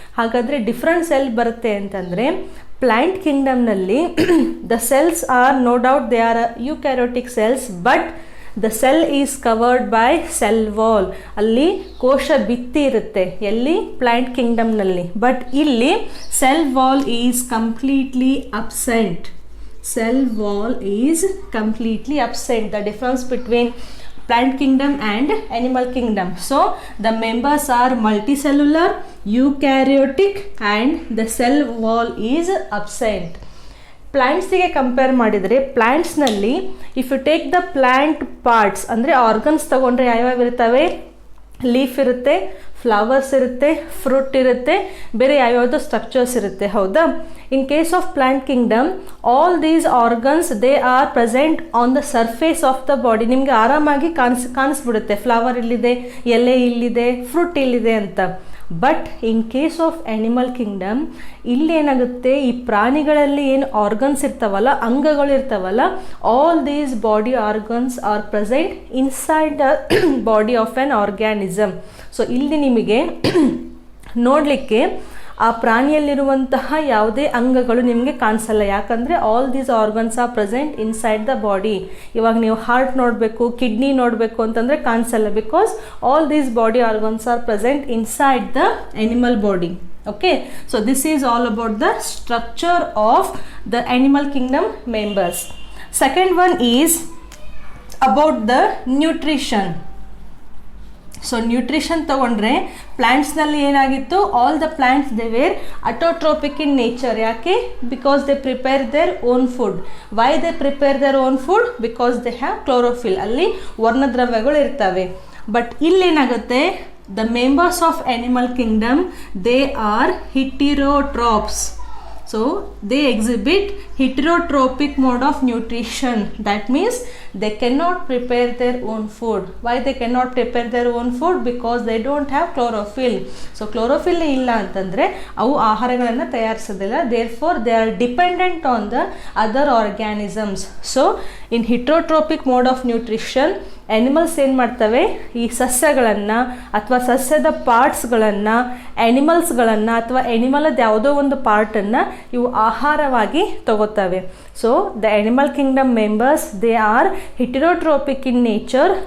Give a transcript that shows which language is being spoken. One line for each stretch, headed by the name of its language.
Kannada: ಹಾಗಾದರೆ
English: different cell
Kannada: ಬರುತ್ತೆ ಅಂತಂದರೆ,
English: Plant ಕಿಂಗ್ಡಮ್ನಲ್ಲಿ the cells are no doubt they are eukaryotic cells, but the cell is covered by cell wall.
Kannada: ಅಲ್ಲಿ ಕೋಶ ಭಿತ್ತಿ ಇರುತ್ತೆ. ಎಲ್ಲಿ? ಪ್ಲಾಂಟ್ ಕಿಂಗ್ಡಮ್ನಲ್ಲಿ.
English: but
Kannada: ಇಲ್ಲಿ
English: Cell wall is completely absent. Cell wall is completely absent. The difference between plant kingdom and animal kingdom. So the members are multicellular, eukaryotic and the cell wall is absent. ಪ್ಲ್ಯಾಂಟ್ಸಿಗೆ compare
Kannada: ಮಾಡಿದರೆ,
English: ಪ್ಲ್ಯಾಂಟ್ಸ್ನಲ್ಲಿ if you take the plant parts ಅಂದರೆ organs
Kannada: ತೊಗೊಂಡ್ರೆ ಯಾವ್ಯಾವ ಇರ್ತವೆ? Leaf ಇರುತ್ತೆ, flowers ಇರುತ್ತೆ, fruit ಇರುತ್ತೆ, ಬೇರೆ ಯಾವ್ಯಾವುದೋ structures ಇರುತ್ತೆ. ಹೌದಾ?
English: In case of plant kingdom all these organs they are present on the surface of the body.
Kannada: ನಿಮಗೆ ಆರಾಮಾಗಿ ಕಾಣಿಸ್ಬಿಡುತ್ತೆ, ಫ್ಲವರ್ ಇಲ್ಲಿದೆ, ಎಲೆ ಇಲ್ಲಿದೆ, ಫ್ರೂಟ್ ಇಲ್ಲಿದೆ ಅಂತ.
English: but in case of animal kingdom
Kannada: ಇಲ್ಲೇನಾಗುತ್ತೆ, ಈ ಪ್ರಾಣಿಗಳಲ್ಲಿ ಏನು ಆರ್ಗನ್ಸ್ ಇರ್ತಾವಲ್ಲ, ಅಂಗಗಳು ಇರ್ತಾವಲ್ಲ,
English: All these body organs are present inside the body of an organism. So
Kannada: ಇಲ್ಲಿ ನಿಮಗೆ ನೋಡಲಿಕ್ಕೆ ಆ ಪ್ರಾಣಿಯಲ್ಲಿರುವಂತಹ ಯಾವುದೇ ಅಂಗಗಳು ನಿಮಗೆ ಕಾಣಿಸಲ್ಲ. ಯಾಕಂದರೆ
English: All these organs are present inside the body.
Kannada: ಇವಾಗ ನೀವು ಹಾರ್ಟ್ ನೋಡಬೇಕು, ಕಿಡ್ನಿ ನೋಡಬೇಕು ಅಂತಂದರೆ ಕಾಣಿಸಲ್ಲ,
English: Because all these body organs are present inside the animal body. Okay, so this is all about the structure of the animal kingdom members. Second one is about the nutrition. So nutrition
Kannada: ತಗೊಂಡ್ರೆ
English: ಪ್ಲ್ಯಾಂಟ್ಸ್ನಲ್ಲಿ
Kannada: ಏನಾಗಿತ್ತು,
English: All the plants they were autotrophic in nature.
Kannada: ಯಾಕೆ?
English: Because they prepare their own food. Why they prepare their own food? Because they have chlorophyll,
Kannada: ಅಲ್ಲಿ ವರ್ಣದ್ರವ್ಯಗಳು ಇರ್ತವೆ.
English: but
Kannada: ಇಲ್ಲೇನಾಗುತ್ತೆ,
English: the members of animal kingdom, they are heterotrophs. So they exhibit heterotropic mode of nutrition. That means they cannot prepare their own food. Why they cannot prepare their own food? Because they don't have chlorophyll. So chlorophyll
Kannada: ಇಲ್ಲ ಅಂತಂದರೆ ಅವು ಆಹಾರಗಳನ್ನು ತಯಾರಿಸೋದಿಲ್ಲ.
English: Therefore they are dependent on the other organisms. So in heterotropic mode of nutrition,
Kannada: animals ಏನು ಮಾಡ್ತವೆ, ಈ ಸಸ್ಯಗಳನ್ನು ಅಥವಾ ಸಸ್ಯದ ಪಾರ್ಟ್ಸ್ಗಳನ್ನು, ಆ್ಯನಿಮಲ್ಸ್ಗಳನ್ನು ಅಥವಾ ಆ್ಯನಿಮಲದ ಯಾವುದೋ ಒಂದು ಪಾರ್ಟನ್ನು ಇವು ಆಹಾರವಾಗಿ ತಗೋತವೆ.
English: So the animal kingdom members they are heterotrophic in nature.